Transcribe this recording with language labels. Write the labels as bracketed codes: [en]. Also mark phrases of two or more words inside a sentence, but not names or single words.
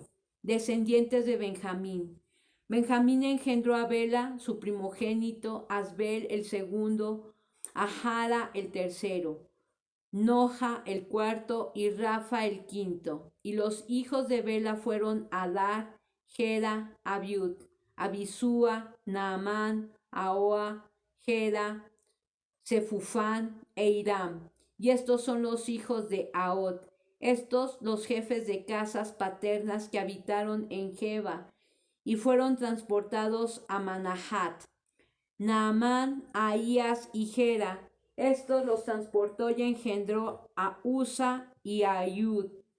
[es] Descendientes de Benjamín. Benjamín engendró a Bela, su primogénito, Asbel el segundo, a Jara el tercero, Noja el cuarto y Rafa el quinto. Y los hijos de Bela fueron Adar, Gera, Abiud, Abisúa, Naamán, Ahoa, Gera, Sefufán e Hiram. Y estos son los hijos de Ahod. Estos los jefes de casas paternas que habitaron en Geba y fueron transportados a Manahat. Naamán, Ahías y Gera. Estos los transportó y engendró a Usa y a Ayud.